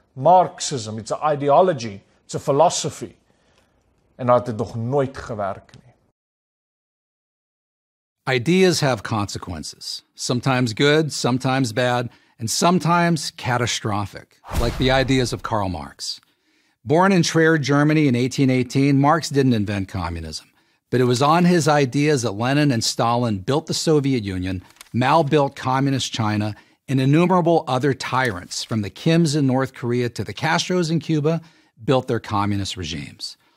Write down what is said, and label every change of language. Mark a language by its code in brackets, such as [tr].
[en] Marxism, it's a ideology, it's a philosophy. [af] En dat het nog nooit gewerk nie. [en] Ideas have consequences, sometimes good, sometimes bad, and sometimes catastrophic, like the ideas of Karl Marx. Born in Trier, Germany in 1818, Marx didn't invent communism, but it was on his ideas that Lenin and Stalin built the Soviet Union, Mao built communist China, and innumerable other tyrants, from the Kims in North Korea to the Castros in Cuba, built their communist regimes.